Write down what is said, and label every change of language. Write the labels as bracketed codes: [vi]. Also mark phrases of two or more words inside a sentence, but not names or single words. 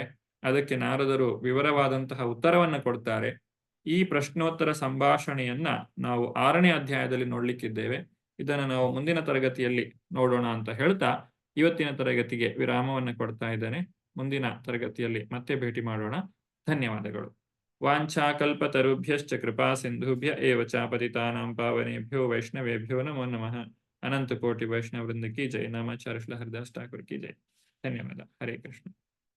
[kn] ಅದಕ್ಕೆ ನಾರದರು ವಿವರವಾದಂತಹ ಉತ್ತರವನ್ನ ಕೊಡ್ತಾರೆ. ಈ ಪ್ರಶ್ನೋತ್ತರ ಸಂಭಾಷಣೆಯನ್ನ ನಾವು 6ನೇ ಅಧ್ಯಾಯದಲ್ಲಿ ನೋಡ್ಲಿಕ್ಕಿದ್ದೇವೆ. ಇದನ್ನು ನಾವು ಮುಂದಿನ ತರಗತಿಯಲ್ಲಿ ನೋಡೋಣ ಅಂತ ಹೇಳ್ತಾ ಇವತ್ತಿನ ತರಗತಿಗೆ ವಿರಾಮವನ್ನು ಕೊಡ್ತಾ ಇದ್ದೇನೆ. ಮುಂದಿನ ತರಗತಿಯಲ್ಲಿ ಮತ್ತೆ ಭೇಟಿ ಮಾಡೋಣ. ಧನ್ಯವಾದಗಳು. [sa] ವಾಂಛಾಕಲ್ಪತರುಭ್ಯಶ್ಚ ಕೃಪಾ ಸಿಂಧುಭ್ಯ ಏವ ಚ ಪತಿತಾನಾಂ ಪಾವನೇಭ್ಯೋ ವೈಷ್ಣವೇಭ್ಯೋ ನಮೋ ನಮಃ. [hi] अनंत कोटि वैष्णव वृंद की जय. नामाचार्य श्री हरिदास ठाकुर की जय. धन्यवाद. हरे कृष्ण.